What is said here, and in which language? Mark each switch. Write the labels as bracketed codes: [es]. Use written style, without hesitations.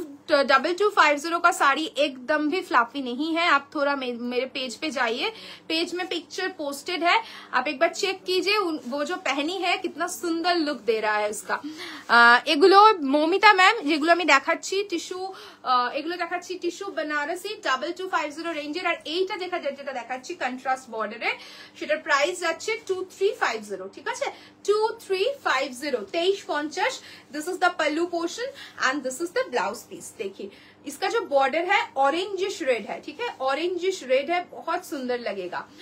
[hi] 2250 का साड़ी एकदम भी फ्लफी नहीं है। आप थोड़ा मेरे पेज पे जाइए, पेज में पिक्चर पोस्टेड है, आप एक बार चेक कीजिए। वो जो पहनी है कितना सुंदर लुक दे रहा है उसका। [bn] এগুলো মৌমিতা ম্যাম, যেগুলো আমি দেখাচ্ছি টিস্যু, এগুলো দেখাচ্ছি টিস্যু বেনারসি 2250 রেঞ্জের। আর এইটা যেটা দেখাচ্ছি কন্ট্রাস্ট বর্ডারে, সেটার প্রাইস যাচ্ছে 2350। ঠিক আছে, 2350, 2350। [en] This is the pallu portion and this is the blouse piece. [hi] देखिए इसका जो बॉर्डर है ऑरेंजिश रेड है, ठीक है, ऑरेंजिश रेड है, बहुत सुंदर लगेगा।